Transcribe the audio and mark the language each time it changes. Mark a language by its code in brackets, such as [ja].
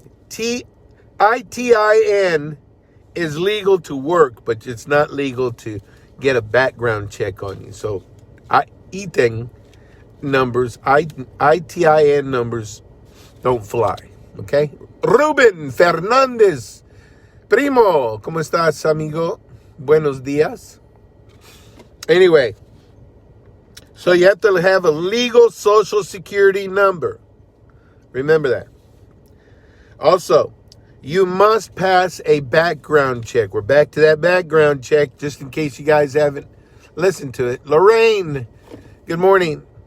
[en] ITIN is legal to work, but it's not legal to get a background check on you. So, ITIN numbers don't fly, okay? [es] Ruben Fernandez, primo, ¿cómo estás, amigo? Buenos días. [en] Anyway, so you have to have a legal social security number. Remember that. Also, you must pass a background check. We're back to that background check, just in case you guys haven't listened to it. Lorraine, Good morning.